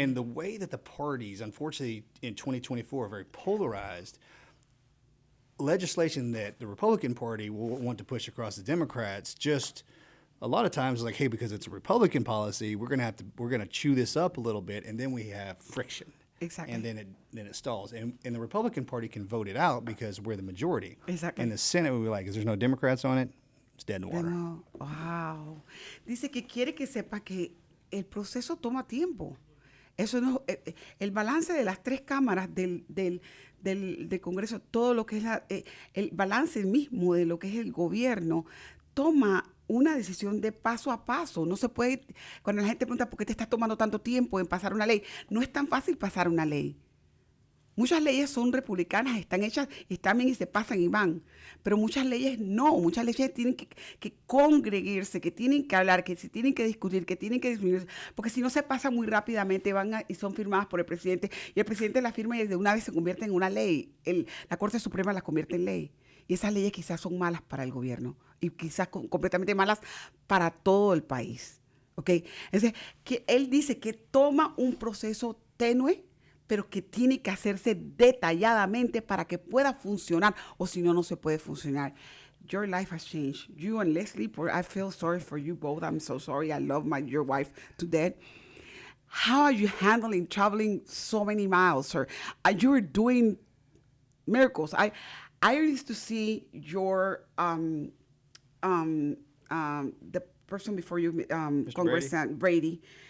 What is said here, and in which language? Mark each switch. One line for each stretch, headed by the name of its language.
English: And the way that the parties, unfortunately, in 2024 are very polarized, legislation that the Republican Party will want to push across the Democrats just a lot of times like, hey, because it's a Republican policy, we're gonna chew this up a little bit, and then we have friction. Exactly. And then it stalls. And the Republican Party can vote it out because we're the majority. Exactly. And the Senate will be like, if there's no Democrats on it, it's dead in the water. No. Wow.
Spanish: Dice que quiere que sepa que el proceso toma tiempo. Eso no, el balance de las tres cámaras del Congreso, todo lo que es el balance mismo de lo que es el gobierno, toma una decisión de paso a paso. No se puede, cuando la gente pregunta por qué te estás tomando tanto tiempo en pasar una ley, no es tan fácil pasar una ley. Muchas leyes son republicanas, están hechas, están bien y se pasan y van. Pero muchas leyes no, muchas leyes tienen que congregarse, que tienen que hablar, que se tienen que discutir, que tienen que disminuir, porque si no se pasa muy rápidamente, y son firmadas por el presidente, y el presidente las firma y de una vez se convierte en una ley. La Corte Suprema las convierte en ley. Y esas leyes quizás son malas para el gobierno, y quizás completamente malas para todo el país. ¿Ok? Entonces, que él dice que toma un proceso tenue, pero que tiene que hacerse detalladamente para que pueda funcionar, o si no, no se puede funcionar.
English: Your life has changed. You and Leslie, I feel sorry for you both. I'm so sorry. I love your wife to death. How are you handling traveling so many miles, sir? You're doing miracles. I used to see your the person before you, Congressman Brady.